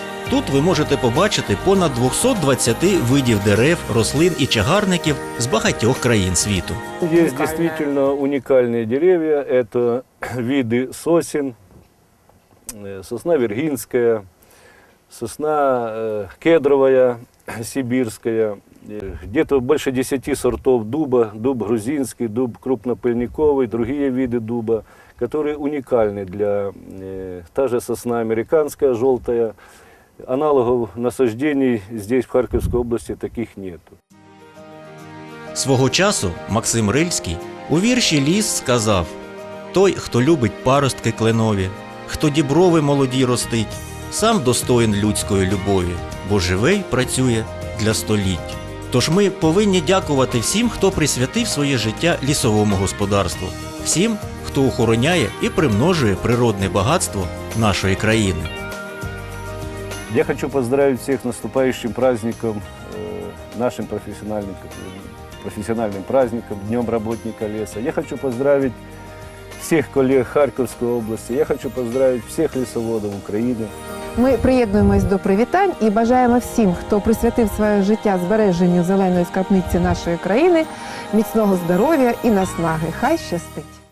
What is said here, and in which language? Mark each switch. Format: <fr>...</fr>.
<uk>Тут ви можете побачити понад 220 видів дерев, рослин і чагарників з багатьох країн світу. Є дійсно унікальні дерев'я. Це види сосен, сосна віргінська,</uk> <ru>сосна кедровая, сибирская. Где-то больше 10 сортов дуба, дуб грузинский, дуб крупнопыльниковый, другие виды дуба, которые уникальны для та же сосна американская, желтая. Аналогов насаждений здесь, в Харьковской области, таких нету.</ru> <uk>Свого часу Максим Рильський у вірші «Ліс» сказав: «Той, хто любить паростки кленові, хто діброви молоді ростить, сам достоїн людської любові, бо живе й працює для століть». Тож ми повинні дякувати всім, хто присвятив своє життя лісовому господарству, всім, хто охороняє і примножує природне багатство нашої країни.</uk> <ru>Я хочу поздравить всех с наступающим праздником, нашим профессиональным праздником, Днем работника леса. Я хочу поздравить всех коллег Харьковской области, я хочу поздравить всех</ru> <uk>лісоводів України. Ми приєднуємось до привітань і бажаємо всім, хто присвятив своє життя збереженню зеленої скарбниці нашої країни, міцного здоров'я і наснаги. Хай щастить!</uk>